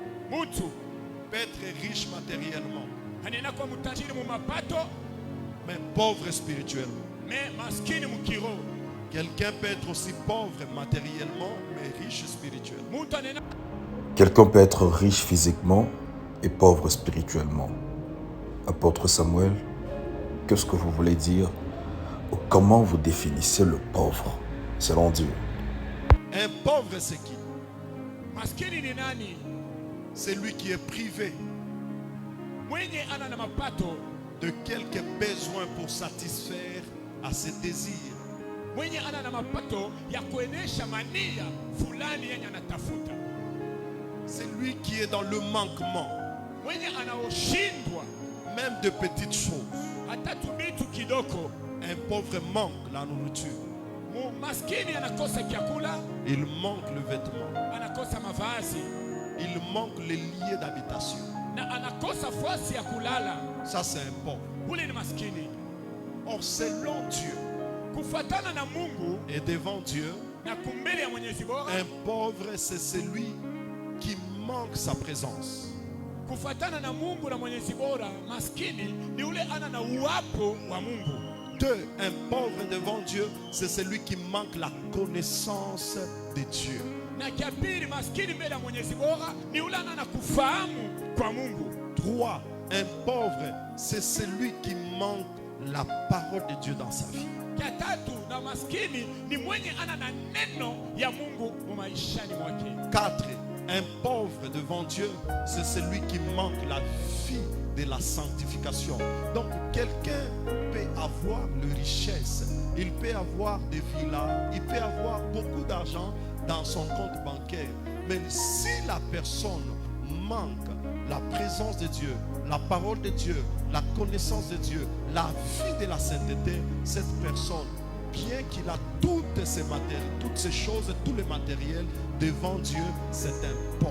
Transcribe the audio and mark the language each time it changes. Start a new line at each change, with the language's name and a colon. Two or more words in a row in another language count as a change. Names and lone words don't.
Swahili: Mutu
French: peut être riche matériellement,
Swahili: anena kwa mutajiri mu mapato
French: mais pauvre spirituellement.
Swahili: me maskini mu kiroho.
French: Quelqu'un peut être aussi pauvre matériellement, mais riche spirituellement.
Swahili: Mutu anena
French: Quelqu'un peut être riche physiquement et pauvre spirituellement. Apôtre Samuel, qu'est-ce que vous voulez dire ou comment vous définissez le pauvre selon Dieu? Un pauvre, c'est qui?
Swahili: maskini ni nani?
French: C'est lui qui est privé
Swahili: Mwenye ana na mapato,
French: de quelques besoins pour satisfaire à ses désirs.
Swahili: mwenye ana na mapato ya kuenesha mania fulani yenye anatafuta.
French: C'est lui qui est dans le manquement,
Swahili: Mwenye anaoshindwa
French: même de petites choses.
Swahili: hata tubitu kidoko.
French: Un pauvre manque la nourriture,
Swahili: Maskini anakosa chakula,
French: il manque le vêtement,
Swahili: anakosa mavazi
French: il manque les lieux d'habitation.
Swahili: na anakosa fasi ya kulala.
French: Ça, c'est un pauvre.
Swahili: Ule ni maskini.
French: Or, selon Dieu
Swahili: Kufuatana na Mungu
French: et devant Dieu,
Swahili: na kumbele ya Mwenyezi Bora,
French: un pauvre, c'est celui qui manque sa présence.
Swahili: kufuatana na Mungu na Mwenyezi Bora, maskini ni ule ana na uwapo wa Mungu.
French: Deux, un pauvre devant Dieu, c'est celui qui manque la connaissance de Dieu.
Swahili: Na kia pili, maskini mbele ya Mwenyezi Bora ni ule ana na kufahamu kwa Mungu.
French: Trois, un pauvre, c'est celui qui manque la parole de Dieu dans sa vie.
Swahili: Kia tatu, na maskini ni mwenye ana na neno ya Mungu mu maishani mwake.
French: Quatre, un pauvre devant Dieu, c'est celui qui manque la vie de la sanctification. Donc, quelqu'un peut avoir le richesse, il peut avoir des villas, il peut avoir beaucoup d'argent dans son compte bancaire. Mais si la personne manque la présence de Dieu, la parole de Dieu, la connaissance de Dieu, la vie de la sainteté, cette personne, bien qu'il a toutes ces matériels, toutes ces choses, tous les matériels, devant Dieu, c'est un pauvre.